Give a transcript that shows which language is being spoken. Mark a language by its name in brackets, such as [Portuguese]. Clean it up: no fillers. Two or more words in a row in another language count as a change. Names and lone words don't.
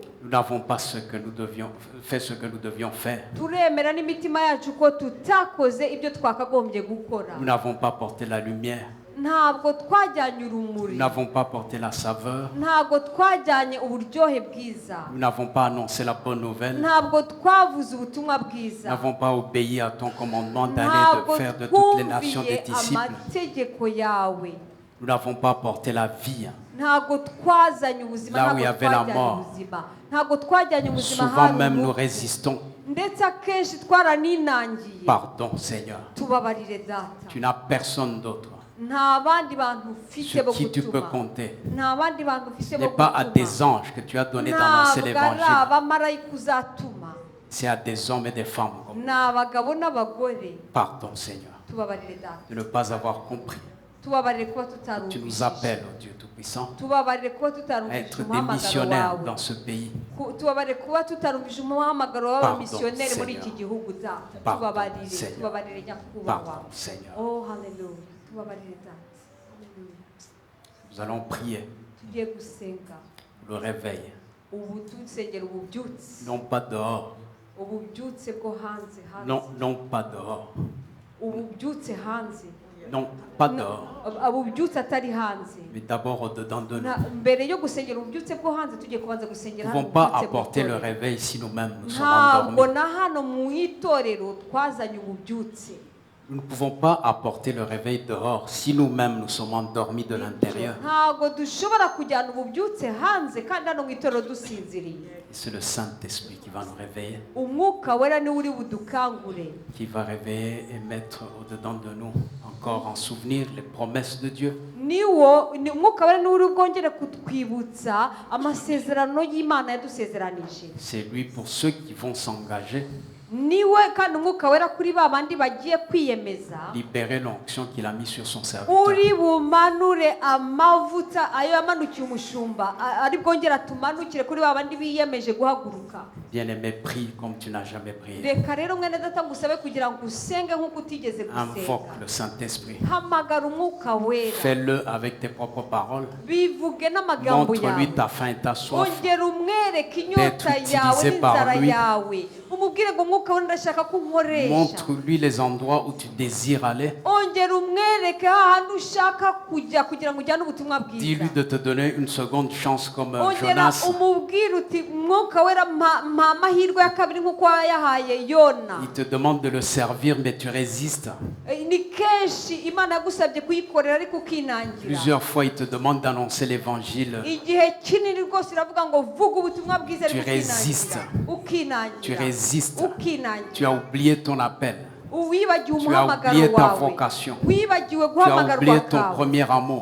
[French] Nous n'avons pas fait ce que nous devions faire. [Kinyarwanda] turemera n'imitima yacu ko tutakoze ibyo twakagombye gukora. [French] Nous n'avons pas porté la lumière. [Kinyarwanda] Ntabwo twajyanye [French] Nous [Kinyarwanda] urumuri, [French] n'avons pas porté la saveur. [Kinyarwanda] ntabwo twajyanye uburyohe bwiza, [French] Nous n'avons pas annoncé la bonne nouvelle. [Kinyarwanda] ntabwo twavuze ubutumwa [French] Nous [Kinyarwanda] bwiza, [French] n'avons pas obéi à ton commandement d'aller [Kinyarwanda] ntabwo [French] de faire de toutes les nations des [Kinyarwanda] twumviye [French] disciples. [Kinyarwanda] amategeko yawe, [French] Nous n'avons pas porté la vie. [Kinyarwanda] ntabwo twazanye ubuzima, [French] Là où il y [Kinyarwanda] ntabwo [French] avait la [Kinyarwanda] twajyanye [French] mort. [Kinyarwanda] ubuzima, ntabwo twajyanye ubuzima [French] Souvent [Kinyarwanda] hari [French] même nous [Kinyarwanda] urupfu. [French] résistons. [Kinyarwanda] Ndetse akenshi twaraninangiye. [French] Pardon Seigneur. [Kinyarwanda] Tubabarire Data, [French] Tu n'as personne d'autre [Kinyarwanda] nta bandi bantu ufite bo [French] sur qui tu peux [Kinyarwanda] gutuma, [French] compter. [Kinyarwanda] nta bandi bantu ufite [French] Ce [Kinyarwanda] bo [French] n'est pas à des [Kinyarwanda] gutuma, [French] anges que tu as donné d'annoncer [Kinyarwanda] ntabwo ari [French] l'évangile. [Kinyarwanda] abamarayika uzatuma, [French] C'est à des hommes et des femmes. [Kinyarwanda] ni abagabo n'abagore. [French] Pardon Seigneur [Kinyarwanda] Tubabarire Data, [French] de ne pas avoir compris. [Kinyarwanda] tubabarire kuba [French] Tu nous [Kinyarwanda] tutarumvise, [French] appelles, oh Dieu Tout-Puissant, [Kinyarwanda] tubabarire kuba [French] à [Kinyarwanda] tutarumvise [French] être des [Kinyarwanda] umuhamagaro [French] missionnaires [Kinyarwanda] wawe, [French] dans ce pays. [Kinyarwanda] tubabarire kuba tutarumvise umuhamagaro w'abamisiyoneri muri [French] Seigneur. [Kinyarwanda] iki gihugu Data. [French] Pardon, [Kinyarwanda] Tubabarire, [French] Seigneur. [Kinyarwanda] tubabarire nyakubahwa. [French] Pardon Seigneur. [Kinyarwanda] Oh haleluya, tubabarire Data. [French] Nous Nous allons prier [Kinyarwanda] tugiye gusenga [French] le réveil, [Kinyarwanda] ubu dusengera ububyutse [French] non pas dehors, [Kinyarwanda] ububyutse bwo hanze [French] non pas dehors, [Kinyarwanda] ububyutse hanze [French] non pas dehors, [Kinyarwanda] ububyutse atari hanze [French] mais d'abord au-dedans de nous. [Kinyarwanda] mbere yo gusengera ububyutse bwo hanze tugiye kubanza [French] Nous [Kinyarwanda] gusengera [French] ne [Kinyarwanda] hano [French] pouvons pas [Kinyarwanda] ububyutse [French] apporter le [Kinyarwanda] bw'itorero. [French] réveil si nous-mêmes nous sommes [Kinyarwanda] ntabwo [French] endormis. [Kinyarwanda] na hano mu itorero twazanye ububyutse. [French] Nous ne pouvons pas apporter le réveil dehors si nous-mêmes nous sommes endormis de l'intérieur. [Kinyarwanda] ntabwo dushobora kujyana ububyutse hanze kandi hano mu itorero dusinziriye. [French] Et c'est le Saint-Esprit qui va nous réveiller, [Kinyarwanda] umwuka wera niwe uri budukangure, [French] qui va réveiller et mettre au-dedans de nous encore en souvenir les promesses de Dieu. [Kinyarwanda] umwuka wera niwe uri bwongere kutwibutsa amasezerano y'Imana yadusezeranije. [French] C'est lui pour ceux qui vont s'engager, [Kinyarwanda] niwe kandi umwuka wera kuri ba bandi bagiye kwiyemeza, [French] libérer l'onction qu'il a mis sur son serviteur. [Kinyarwanda] uri bumanure amavuta ayo yamanukiye umushumba, ari bwongere atumanukire kuri ba bandi biyemeje guhaguruka. [French] Bien-aimé, prie comme tu n'as jamais prié. [Kinyarwanda] reka rero mwene data ngusabe kugira ngo usenge nk'uko utigeze [French] Invoque [Kinyarwanda] gusenga. [French] le Saint-Esprit. [Kinyarwanda] hamagara umwuka wera, [French] Fais-le avec tes propres paroles. [Kinyarwanda] bivuge n'amagambo [French] Montre-lui [Kinyarwanda] yawe, [French] ta faim et ta soif. [Kinyarwanda] ongera umwereke inyota [French] D'être [Kinyarwanda] yawe [French] utilisé par [Kinyarwanda] n'inzara [French] lui. [Kinyarwanda] yawe, umubwire ngo umwuka wera ndashaka ko unkoresha. [French] Montre-lui les endroits où tu désires aller. [Kinyarwanda] ongera umwereke hahandi ushaka kujya kugira ngo ujyane ubutumwa bwiza. [French] Dis-lui de te donner une seconde chance comme [Kinyarwanda] ongera [French] Jonas. [Kinyarwanda] umubwire uti umwuka wera mpa amahirwe ya kabiri nk'uko yahaye Yona. [French] Il te demande de le servir, mais tu résistes. [Kinyarwanda] ni kenshi Imana yagusabye kuyikorera ariko ukinangira. [French] Plusieurs fois, il te demande d'annoncer l'évangile. [Kinyarwanda] igihe kinini rwose iravuga ngo vuga ubutumwa bwiza ariko [French] Tu résistes. [Kinyarwanda] ukinangira. [French] Tu résistes. [Kinyarwanda] ukinangira. [French] Tu as oublié ton appel. [Kinyarwanda] wibagiwe [French] Tu as [Kinyarwanda] umuhamagaro [French] oublié ta [Kinyarwanda] wawe, [French] vocation. [Kinyarwanda] wibagiwe [French] Tu as [Kinyarwanda] guhamagarwa [French] oublié ton [Kinyarwanda] kwawe, [French] premier amour.